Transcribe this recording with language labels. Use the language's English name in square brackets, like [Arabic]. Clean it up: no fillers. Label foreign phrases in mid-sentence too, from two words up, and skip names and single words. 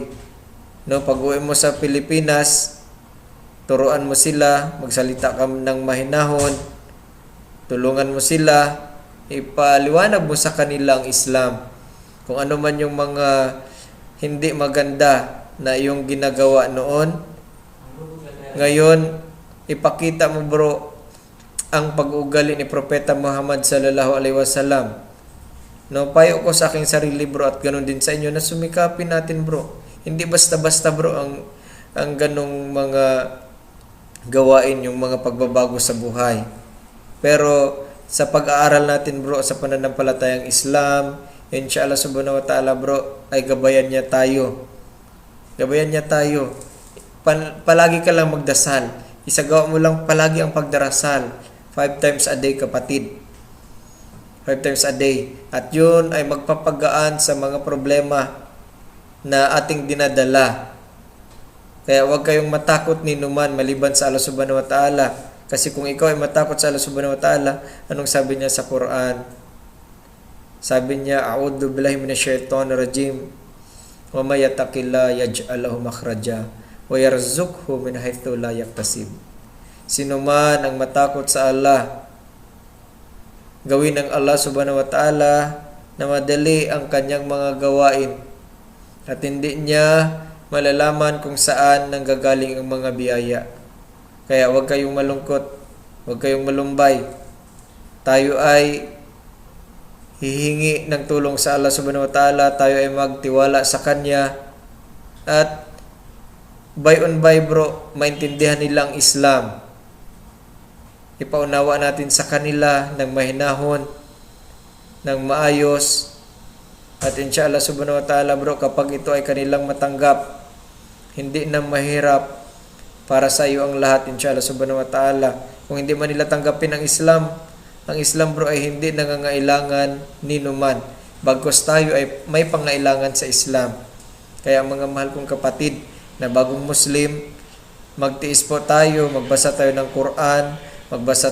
[Filipino] No, pag-uwi mo sa Pilipinas, turuan mo sila, magsalita ka ng mahinahon, tulungan mo sila, ipaliwanag mo sa kanila ang Islam. Kung ano man yung mga hindi maganda na yung ginagawa noon, ngayon, ipakita mo bro ang pag-ugali ni Propeta Muhammad [Arabic] صلى الله عليه وسلم. [Filipino] No, payo ko sa aking sarili bro at ganun din sa inyo na sumikapin natin bro. Hindi basta-basta bro ang ganung mga gawain, yung mga pagbabago sa buhay. Pero sa pag-aaral natin bro sa pananampalatayang Islam, [Arabic] إن شاء الله سبحانه وتعالى [Filipino] bro, ay gabayan niya tayo. Gabayan niya tayo. Palagi ka lang magdasal. Isagawa mo lang palagi ang pagdarasal. [English] 5 times a day kapatid. 5 times a day. [Filipino] At yun ay magpapagaan sa mga problema na ating dinadala. Kaya huwag kayong matakot ni numan maliban sa Allah [Arabic] سبحانه وتعالى. [Filipino] Kasi kung ikaw ay matakot sa Allah [Arabic] سبحانه وتعالى, [Filipino] anong sabi niya sa Quran? Sabi niya, [Arabic] أعوذ بالله من الشيطان الرجيم. ومن يتق الله يجعل له مخرجا ويرزقه من حيث لا يحتسب. [Filipino] Sino man ang matakot sa Allah, gawin ng Allah [Arabic] سبحانه وتعالى [Filipino] na madali ang kanyang mga gawain at hindi niya malalaman kung saan nanggagaling ang mga biyaya. Kaya huwag kayong malungkot, huwag kayong malumbay. Tayo ay hihingi ng tulong sa Allah [Arabic] سبحانه وتعالى, [Filipino] tayo ay magtiwala sa Kanya, at [English] by on by [Filipino] bro, maintindihan nilang Islam. Ipaunawa natin sa kanila ng mahinahon, ng maayos, at [Arabic] إن شاء الله سبحانه وتعالى [Filipino] bro, kapag ito ay kanilang matanggap, hindi na mahirap para sa iyo ang lahat [Arabic] إن شاء الله سبحانه وتعالى. [Filipino] Kung hindi man nila tanggapin ang Islam bro ay hindi nangangailangan ni numan. Bagkus tayo ay may pangailangan sa Islam. Kaya mga mahal kong kapatid na bagong Muslim, magtiis po tayo, magbasa tayo ng Quran, magbasa